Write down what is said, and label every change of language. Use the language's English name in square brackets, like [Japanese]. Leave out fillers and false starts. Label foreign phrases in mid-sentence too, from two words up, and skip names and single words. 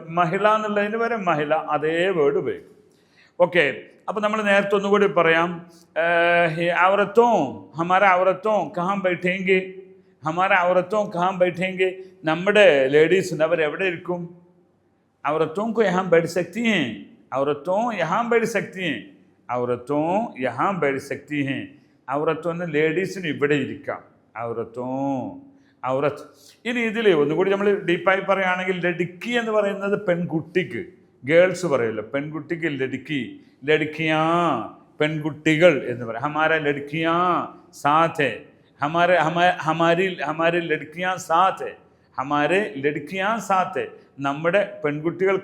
[Malayalam] മഹിള എന്നുള്ളതിന് വരെ മഹിള അതേ വേർഡ് ഉപയോഗിക്കും. ഓക്കെ. അപ്പോൾ നമ്മൾ നേരത്തെ ഒന്നുകൂടി പറയാം. [Hindi] औरतों हमारा औरतों कहाँ बैठेंगे, हमारा औरतों कहाँ बैठेंगे. [Malayalam] നമ്മുടെ ലേഡീസിന് അവരെവിടെ ഇരിക്കും? [Hindi] ഔറത്തോं को यहाँ बैठ सकती हैं, औरतों यहाँ बैठ सकती हैं, औरतों यहाँ बैठ सकती हैं. [Malayalam] ഔറത്തോ എന്ന് ലേഡീസിന് ഇവിടെ ഇരിക്കാം. ഔറത്ത്. ഇനി ഇതിൽ ഒന്നുകൂടി നമ്മൾ ഡീപ്പായി പറയുകയാണെങ്കിൽ ലടുക്കി എന്ന് പറയുന്നത് പെൺകുട്ടിക്ക്, ഗേൾസ് പറയുമല്ലോ, പെൺകുട്ടിക്ക് ലടുക്കി, ലടുക്കിയാ പെൺകുട്ടികൾ എന്ന് പറയും. [Hindi] हमारा लड़कियाँ साथ, हमारी लड़कियाँ साथ, हमारे लड़कियाँ साथ, [Malayalam] നമ്മുടെ പെൺകുട്ടികൾ കൂടെ ഉണ്ട്.